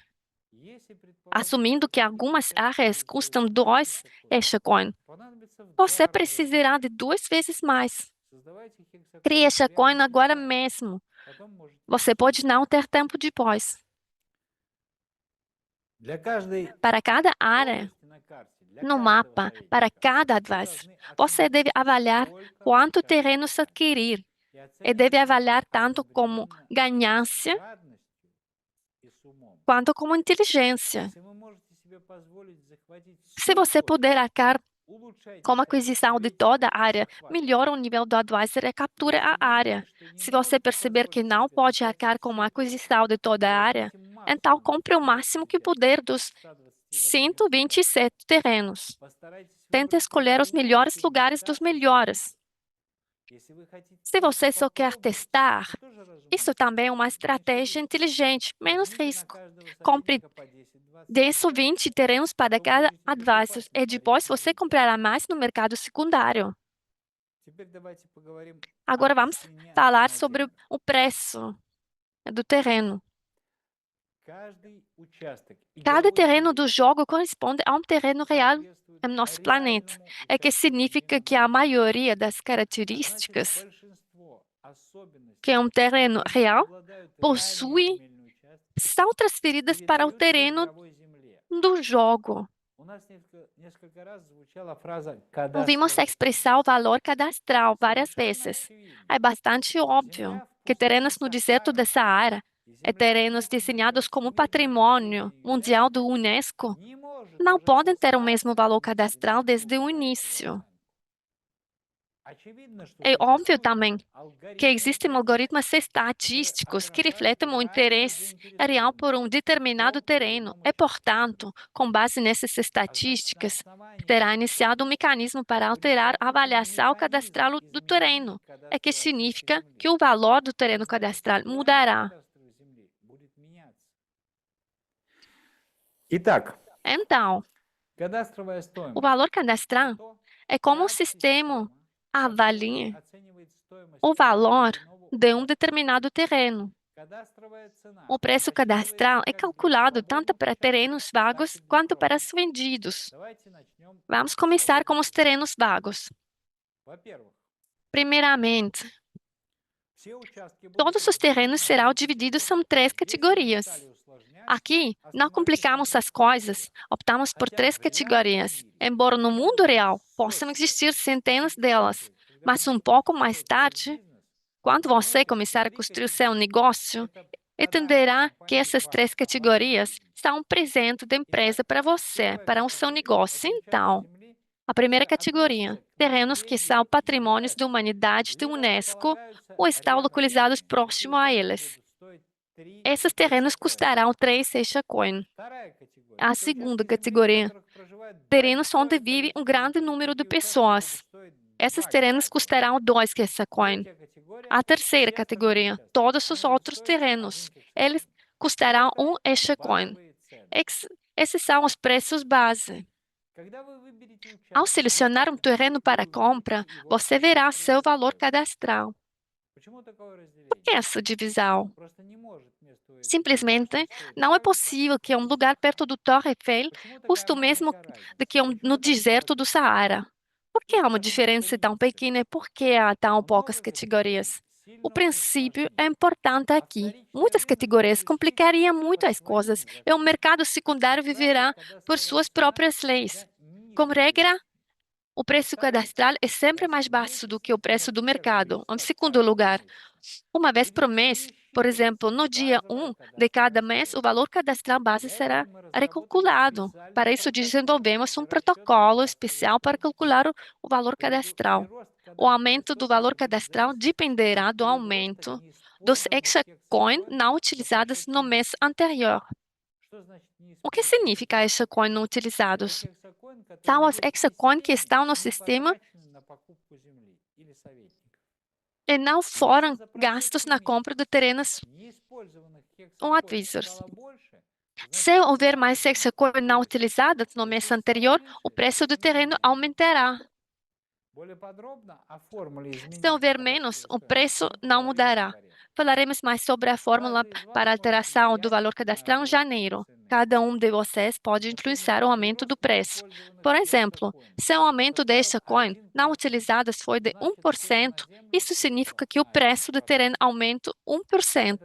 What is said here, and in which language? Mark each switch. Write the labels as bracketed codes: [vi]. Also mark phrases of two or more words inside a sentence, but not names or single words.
[pt] Assumindo que algumas áreas custam 2 Coin, você precisará de 2 vezes mais. Crie Coin agora mesmo. Você pode não ter tempo depois. [ru] Для каждой [pt] Para cada área [ru] области на карте, для [pt] no [ru] каждого [pt] mapa, para [ru] советника, [pt] cada [ru] вы [pt] advisor, [ru] должны [pt] você [ru] оценить, [pt] deve avaliar [ru] сколько [pt] quanto [ru] участков [pt] terrenos adquirir [ru] и [pt] e [ru] оценивать [pt] deve [ru] нужно [pt] avaliar tanto como [ru] одновременно с [pt] ganância [ru] жадностью и с умом. [pt] quanto como inteligência. [ru] Если вы можете себе позволить захватить [pt] Se [ru] всю [pt] você [ru] площадь, [pt] puder arcar [ru] улучшайте [pt] com a [ru] шансы [pt] aquisição de [ru] выиграть [pt] toda a [ru] и [pt] área, [ru] захватывать. [pt] melhora o nível do advisor e captura [ru] Если [pt] a [ru] вы [pt] área. [ru] видите, что не [pt] Se você [ru] можете [pt] perceber que [ru] позволить [pt] não [ru] себе [pt] pode [ru] захватить [pt] arcar com [ru] всю [pt] a [ru] площадь, [pt] aquisição de toda a área, [ru] возьмите [pt] então [ru] максимум [pt] compre o máximo 127 que puder dos [ru] 128 участков. [pt] 127 terrenos. [ru] Постарайтесь [pt] Tente [ru] выбрать [pt] escolher os melhores [ru] лучшие [pt] lugares [ru] места [pt] dos [ru] и занимать [pt] melhores. [ru] их. Если вы хотите [pt] Se [ru] только [pt] você só quer [ru] попробовать, [pt] testar, [ru] это тоже [pt] isso [ru] разумно. [pt] também é uma [ru] Меньше [pt] estratégia [ru] риска. [pt] inteligente, menos [ru] Возьмите на [pt] risco. [ru] каждого [pt] Compre [ru] советника по 10-20 [pt] 10 ou 20 [ru] участков, [pt] terrenos para [ru] потом [pt] cada [ru] будете [pt] advisor [ru] покупать на [pt] e depois [ru] вторичном [pt] você [ru] рынке. [pt] comprará mais no mercado secundário. [ru] Теперь давайте поговорим [pt] Agora [ru] о [pt] vamos [ru] цене [pt] falar [ru] на [pt] sobre [ru] землю. [pt] o preço do terreno. [ru] Каждый участок [pt] Cada [ru] игровой [pt] terreno [ru] земли [pt] do jogo corresponde a um terreno real [ru] соответствует [pt] em nosso planeta. [ru] реальному [pt] É que [ru] участку земли [pt] significa [ru] на [pt] que a [ru] карте. [pt] maioria das [ru] А значит, [pt] características [ru] большинство [pt] que [ru] особенностей, [pt] um terreno [ru] которыми [pt] real [ru] обладают реальные [pt] possui [ru] земельные участки, [pt] são transferidas para o [ru] передаются [pt] terreno [ru] игровой земле. [pt] do jogo. [ru] У нас несколько раз звучала фраза [pt] Ouvimos a [ru] «кадастровая [pt] expressão valor cadastral várias [ru] Совершенно [pt] vezes. [ru] очевидно, [pt] É bastante [ru] что [pt] óbvio [ru] земля в [pt] que [ru] пустыне [pt] terrenos no deserto [ru] Сахара [pt] da Saara [ru] и [pt] e [ru] земля в [pt] terrenos [ru] западной [pt] designados [ru] части [pt] como [ru] Северной [pt] patrimônio [ru] Австралии [pt] mundial do [ru] ЮНЕСКО [pt] Unesco [ru] не может [pt] não podem [ru] уже [pt] ter o mesmo [ru] создаться [pt] valor [ru] без [pt] cadastral [ru] предварительного [pt] desde o [ru] кадастровой [pt] início. [ru] оценки. Очевидно, что [pt] É óbvio [ru] существуют [pt] também que [ru] алгоритмы [pt] existem [ru] оценки, [pt] algoritmos [ru] которые [pt] estatísticos que [ru] отражают [pt] refletem o [ru] реальную [pt] interesse real por [ru] заинтересованность [pt] um [ru] в [pt] determinado [ru] том или [pt] terreno. [ru] ином [pt] E, [ru] участке. [pt] portanto, com base nessas [ru] А значит, на [pt] estatísticas, [ru] основании [pt] terá [ru] этих [pt] iniciado um [ru] статистик [pt] mecanismo para [ru] будет [pt] alterar a [ru] запущен [pt] avaliação [ru] механизм [pt] cadastral do [ru] изменения [pt] terreno. É que [ru] кадастровой оценки [pt] significa [ru] земли. [pt] que o valor do [ru] Вы [pt] terreno [ru] знаете, [pt] cadastral [ru] стоимость [pt] mudará. [ru] кадастровой земли будет меняться. Итак, [pt] Então, [ru] кадастровая [pt] o [ru] стоимость [pt] valor [ru] – это [pt] cadastral [ru] то, [pt] é como um [ru] как [pt] sistema [ru] система [pt] avalie [ru] оценивает стоимость [pt] o [ru] того [pt] valor [ru] или иного [pt] de um [ru] участка. [pt] determinado terreno. [ru] Кадастровая цена [pt] O preço [ru] высчитывается [pt] cadastral é [ru] как для [pt] calculado tanto [ru] свободных [pt] para [ru] участков, [pt] terrenos [ru] так [pt] vagos [ru] и для [pt] quanto para [ru] проданных. [pt] os vendidos. [ru] Давайте начнем [pt] Vamos [ru] с [pt] começar com [ru] свободных [pt] os [ru] участков. [pt] terrenos vagos. [ru] Во-первых, [pt] Primeiramente, [ru] все участки будут [pt] todos os [ru] разделены [pt] terrenos [ru] на [pt] serão [ru] три [pt] divididos [ru] категории. [pt] em três [ru] Если мы не [pt] categorias. [ru] стали усложнять, [pt] Aqui, não [ru] остановились на [pt] complicamos [ru] трех [pt] as coisas, [ru] категориях. [pt] optamos por [ru] Хотя [pt] três [ru] в реальном [pt] categorias, [ru] мире [pt] embora no [ru] их [pt] mundo [ru] может быть [pt] real possam [ru] сотни. [pt] existir [ru] И [pt] centenas [ru] чуть [pt] delas. [ru] позже, когда вы [pt] Mas um [ru] начнете [pt] pouco mais [ru] строить свой [pt] tarde, [ru] бизнес, [pt] quando [ru] вы [pt] você [ru] поймете, что [pt] começar a [ru] три [pt] construir seu [ru] категории – [pt] negócio, [ru] это подарок [pt] entenderá que [ru] компании [pt] essas [ru] вам, [pt] três [ru] в вашей [pt] categorias [ru] жизни. [pt] são um presente da empresa [ru] Итак, [pt] para você, [ru] первая [pt] para o seu [ru] категория – [pt] negócio. [ru] это участки [pt] Então, [ru] земли, [pt] a primeira [ru] которые [pt] categoria, [ru] относятся к [pt] terrenos que [ru] наследию [pt] são patrimônios da [ru] ЮНЕСКО [pt] humanidade da [ru] или [pt] Unesco [ru] располагаются [pt] ou estão [ru] рядом с [pt] localizados [ru] ним. Эти [pt] próximo a [ru] участки [pt] eles. [ru] будут стоить 3 [pt] Esses terrenos [ru] эксакоина. [pt] custarão 3 Seixacoin. [ru] Вторая категория – [pt] A [ru] это [pt] segunda [ru] участки земли, на [pt] categoria, [ru] которых проживает [pt] terrenos onde [ru] большое [pt] vive um [ru] количество [pt] grande [ru] жителей. [pt] número de [ru] Такие участки могут [pt] pessoas. [ru] стоить [pt] Esses 2 terrenos [ru] эксакоина. [pt] custarão 2 Seixacoin. [ru] Третья категория [pt] A – terceira [ru] все остальные [pt] categoria, [ru] участки. [pt] todos os [ru] Они будут [pt] outros [ru] стоить 1 [pt] terrenos. Eles [ru] кексакоин. [pt] custarão [ru] Это [pt] 1 Seixacoin. [ru] базовые цены. [pt] Esses são os preços base. [ru] Когда вы выберете [pt] Ao [ru] участок для [pt] selecionar um [ru] покупки, [pt] terreno [ru] вы [pt] para compra, [ru] увидите его [pt] você verá seu [ru] кадастровую [pt] valor [ru] стоимость. [pt] cadastral. [ru] Почему такое [pt] Por que [ru] разделение? [pt] essa divisão? [ru] Просто не может место у Эйфелевой [pt] Simplesmente [ru] башни стоить [pt] não é [ru] столько, [pt] possível que um [ru] сколько в [pt] lugar perto [ru] Сахаре. [pt] do Torre Eiffel [ru] Почему такая [pt] custe o mesmo [ru] маленькая разница? [pt] do que [ru] Почему [pt] no [ru] так мало [pt] deserto do [ru] категорий? [pt] Saara. Por que [ru] Тут [pt] há uma [ru] важны [pt] diferença tão [ru] принципы. [pt] pequena e por que há tão poucas [ru] Множество категорий [pt] categorias? O [ru] сильно [pt] princípio é [ru] усложнит, [pt] importante [ru] а [pt] aqui. [ru] вторичный [pt] Muitas [ru] рынок [pt] categorias [ru] будет жить [pt] complicariam [ru] по [pt] muito as [ru] своим [pt] coisas e o [ru] законам. [pt] mercado [ru] Как [pt] secundário [ru] правило, [pt] viverá por [ru] кадастровая [pt] suas [ru] цена [pt] próprias leis. [ru] всегда [pt] Como [ru] ниже рынка. [pt] regra, o preço [ru] Во-вторых, [pt] cadastral é sempre [ru] раз [pt] mais [ru] в [pt] baixo do [ru] месяц, [pt] que o [ru] например, [pt] preço do [ru] первого [pt] mercado. Em [ru] числа [pt] segundo [ru] каждого [pt] lugar, [ru] месяца, [pt] uma vez por [ru] будет [pt] mês, por exemplo, [ru] пересчитываться [pt] no dia [ru] базовая [pt] 1 de cada [ru] кадастровая [pt] mês, o [ru] стоимость. [pt] valor cadastral base [ru] Для этого [pt] será [ru] мы разработали [pt] recalculado. [ru] специальный [pt] Para isso, [ru] протокол [pt] desenvolvemos um [ru] для расчета [pt] protocolo [ru] кадастровой [pt] especial para [ru] стоимости. [pt] calcular o valor cadastral. [ru] Прирост [pt] O [ru] кадастровой [pt] aumento do valor [ru] стоимости будет [pt] cadastral [ru] зависеть [pt] dependerá [ru] от [pt] do [ru] прироста [pt] aumento dos [ru] неиспользованных [pt] hexacoin [ru] хексакоинов [pt] não [ru] за [pt] utilizados no [ru] прошедший [pt] mês [ru] месяц. [pt] anterior. [ru] Что значит [pt] O que [ru] неиспользованный [pt] significa [ru] хексакоин? [pt] hexacoin não [ru] Это [pt] utilizados? [ru] хексакоин, который [pt] São os [ru] есть в [pt] hexacoin que [ru] системе [pt] estão no [ru] и не [pt] sistema [ru] потрачены на покупку земли или советников. [pt] e não [ru] Если [pt] foram [ru] за [pt] gastos [ru] прошедший [pt] na [ru] месяц [pt] compra de terrenos [ru] неиспользованных [pt] ou [ru] хексакоинов [pt] advisors. [ru] стало больше, [pt] Se [ru] значит [pt] houver [ru] цена на [pt] mais [ru] землю [pt] hexacoin não [ru] вырастет. [pt] utilizadas no mês [ru] Если их стало [pt] anterior, o [ru] меньше, [pt] preço do [ru] значит цена [pt] terreno [ru] уменьшилась. [pt] aumentará. [ru] Более подробно о формуле [pt] Se [ru] изменения [pt] houver menos, [ru] кадастровой [pt] o [ru] стоимости [pt] preço [ru] мы [pt] não [ru] поговорим в [pt] mudará. [ru] январе. [pt] Falaremos mais sobre a fórmula para alteração do valor cadastral em janeiro. Cada um de vocês pode influenciar o aumento do preço. Por exemplo, se o aumento desta coin não utilizada foi de 1%, isso significa que o preço do terreno aumenta 1%.